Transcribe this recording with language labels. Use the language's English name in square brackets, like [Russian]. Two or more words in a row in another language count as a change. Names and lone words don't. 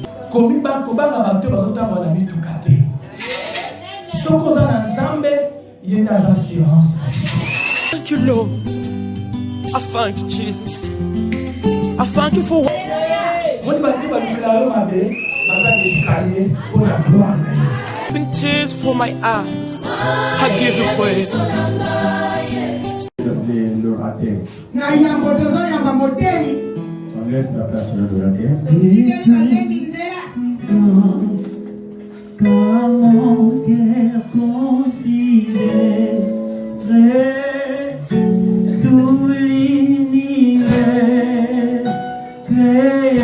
[Lingala] komiba kobanga bato bazotamba na mituka te. Soko za na nzambe yenda assurance. [English] Thank you, Lord. I thank you, Jesus. I thank you for what. Tears for my eyes. I give you praise. [French] Comment qu'elle considère tout l'univers créé.